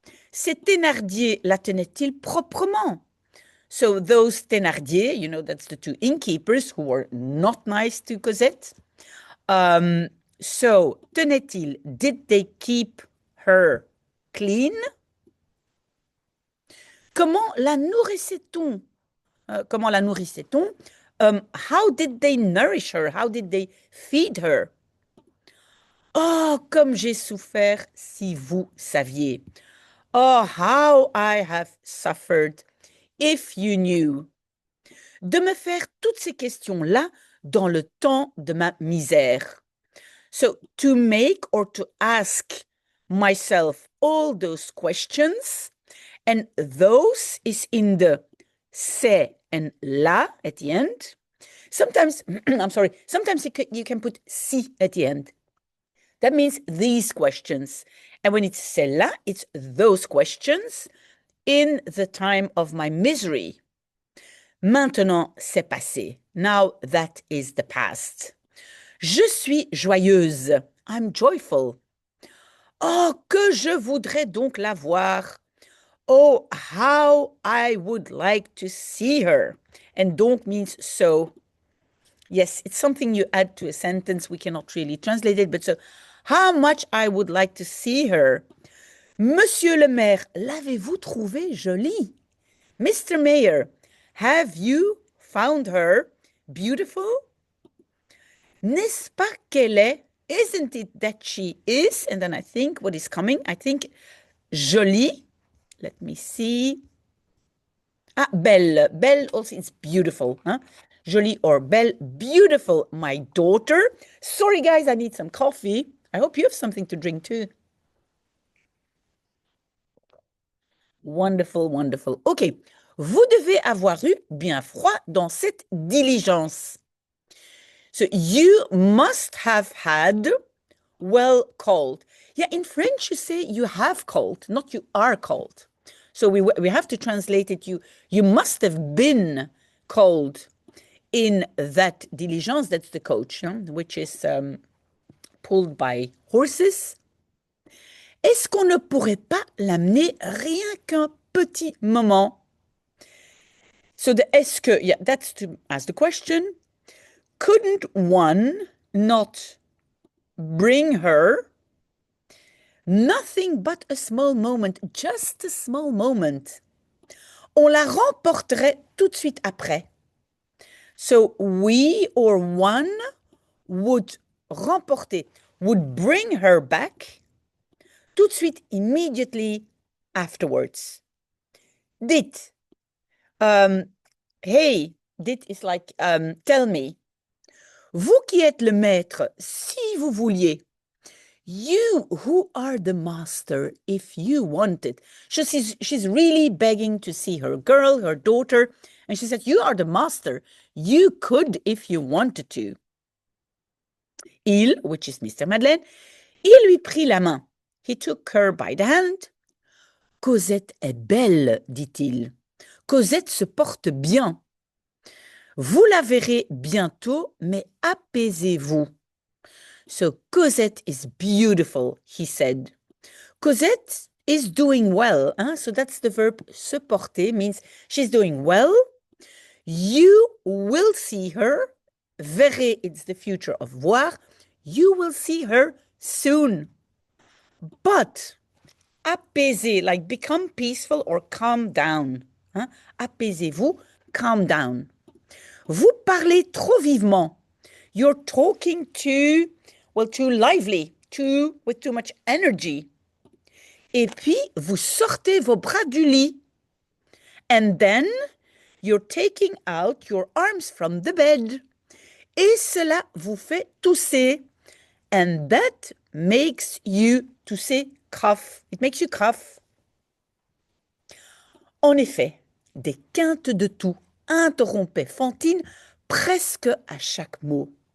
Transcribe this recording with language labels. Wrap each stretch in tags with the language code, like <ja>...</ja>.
<fr>Ces Thénardier la tenaient-ils proprement?</fr> <en>So those Thénardier, you know, that's the two innkeepers who were not nice to Cosette. So, tenaient-ils, did they keep her clean?</en> <fr>Comment la nourrissait-on? Comment la nourrissait-on?</fr> <en>How did they nourish her? How did they feed her?</en> <fr>Oh, comme j'ai souffert si vous saviez.</fr> <en>Oh, how I have suffered if you knew.</en> <fr>De me faire toutes ces questions-là dans le temps de ma misère.</fr> <en>So, to make or to ask myself all those questions, and those is in the c'est and la at the end. Sometimes, I'm sorry, sometimes you can put si at the end. That means these questions. And when it's c'est la, it's those questions in the time of my misery.</en> <fr>Maintenant, c'est passé.</fr> <en>Now that is the past.</en> <fr>Je suis joyeuse.</fr> <en>I'm joyful.</en> <fr>Oh, que je voudrais donc la voir.</fr> <en>Oh, how I would like to see her. And donc means so. Yes, it's something you add to a sentence. We cannot really translate it, but so, how much I would like to see her.</en> <fr>Monsieur le maire, l'avez-vous trouvée jolie?</fr> <en>Mr. Mayor, have you found her beautiful?</en> <fr>N'est-ce pas qu'elle est?</fr> <en>Isn't it that she is? And then I think what is coming, I think jolie. Let me see. Ah, belle. Belle also is beautiful. Huh? Jolie or belle. Beautiful, my daughter. Sorry, guys, I need some coffee. I hope you have something to drink too. Wonderful, wonderful. OK.</en> <fr>Vous devez avoir eu bien froid dans cette diligence.</fr> <en>So you must have had well cold. Yeah, in French you say you have cold, not you are cold. So we have to translate it. You must have been cold in that diligence. That's the coach, which is pulled by horses.</en> <fr>Est-ce qu'on ne pourrait pas l'amener rien qu'un petit moment?</fr> <en>So the est-ce que, yeah, that's to ask the question. Couldn't one not bring her nothing but a small moment, just a small moment?</en> <fr>On la remporterait tout de suite après.</fr> <en>So we or one would remporter, would bring her back</en> <fr>tout de suite,</fr> <en>immediately afterwards. Dit. Hey, dit is like, tell me.</en> <fr>Vous qui êtes le maître, si vous vouliez.</fr> <en>You who are the master, if you wanted. She's really begging to see her girl, her daughter. And she said, you are the master. You could if you wanted to.</en> <fr>Il,</fr> <en>which is Mr. Madeleine,</en> <fr>il lui prit la main.</fr> <en>He took her by the hand.</en> <fr>Cosette est belle, dit-il. Cosette se porte bien. Vous la verrez bientôt, mais apaisez-vous.</fr> <en>So Cosette is beautiful, he said. Cosette is doing well. So that's the verb se porter, means she's doing well. You will see her. Verrez, it's the future of voir. You will see her soon. But apaiser, like become peaceful or calm down. Apaisez-vous, calm down.</en> <fr>Vous parlez trop vivement.</fr> <en>You're talking too lively, with too much energy.</en> <fr>Et puis, vous sortez vos bras du lit.</fr> <en>And then, you're taking out your arms from the bed.</en> <fr>Et cela vous fait tousser.</fr> <en>And that makes you tousser, cough. It makes you cough.</en> <fr>En effet, des quintes de toux interrompaient Fantine presque à chaque mot.</fr>